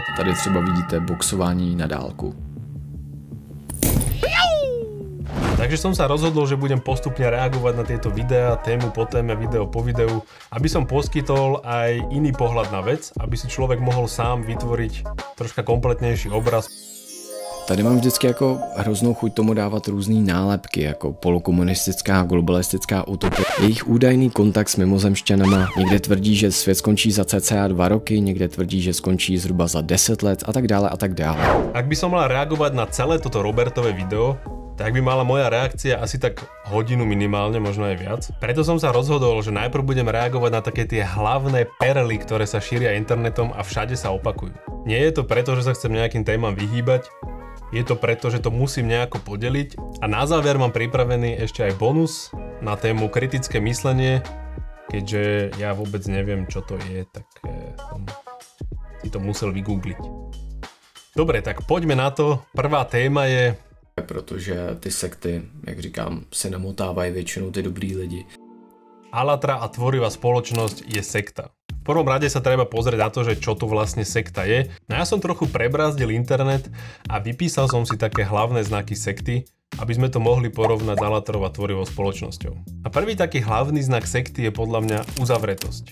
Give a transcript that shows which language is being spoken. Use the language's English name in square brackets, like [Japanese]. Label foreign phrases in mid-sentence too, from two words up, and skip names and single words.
[Czech] Tady třeba vidíte boxování na dálku. [Slovak] Takže som sa rozhodol, že budem postupne reagovať na tieto videá, tému po téme, video po videu, aby som poskytol aj iný pohľad na vec, aby si človek mohol sám vytvoriť troška kompletnejší obraz. [Czech] Tady mám vždycky jako hroznou chuť tomu dávat různý nálepky, jako polokomunistická, globalistická utopie. Jejich údajný kontakt s mimozemšťanama, někde tvrdí, že svět skončí za cca 2 roky, někde tvrdí, že skončí zhruba za 10 let a tak dále a tak dále. [Slovak] Ak by som mal reagovať na celé toto Robertové video, tak by mala moja reakcia asi tak hodinu minimálne, možno aj viac. Preto som sa rozhodol, že najprv budem reagovať na také tie hlavné perly, ktoré sa šíria internetom a všade sa opakujú. Nie je to preto, že sa chcem nejakým témam vyhýbať, je to preto, že to musím nejako podeliť. A na záver mám pripravený ešte aj bonus na tému kritické myslenie, keďže ja vôbec neviem, čo to je, tak som si to musel vygoogliť. Dobre, tak poďme na to. Prvá téma je... [Czech] Protože ty sekty, jak říkám, se namotávají většinou ty dobrý lidi. [Slovak] Alatra a tvorivá spoločnosť je sekta. V prvom rade sa treba pozrieť na to, že čo tu vlastne sekta je. No ja som trochu prebrázdil internet a vypísal som si také hlavné znaky sekty, aby sme to mohli porovnať s Alatrou a tvorivou spoločnosťou. A prvý taký hlavný znak sekty je podľa mňa uzavretosť.